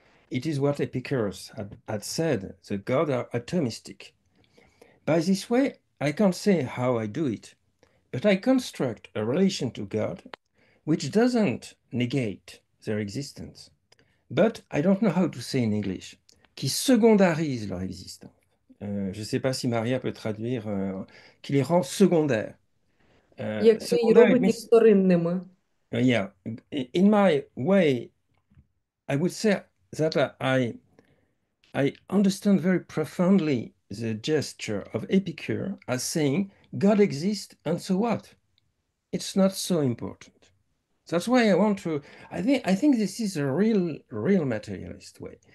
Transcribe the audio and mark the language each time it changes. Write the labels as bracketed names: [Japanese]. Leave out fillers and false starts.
[English] It is what Epicurus had said, the gods are atomistic. By this way, I can't say how I do it, but I construct a relation to God which doesn't negate their existence. But I don't know how to say in English, [French] qui secondarise leur existence. Je ne sais pas si Maria peut traduire, qui les rend secondaires. [Ukrainian] Який [English] Secondaire, it [Ukrainian] робить їх [English] means, [Ukrainian] вторинними. [English] yeah, in my way, I would say that I understand very profoundly the gesture of Epicure as saying, God exists, and so what? It's not so important. That's why I want to, I think this is a real materialist way.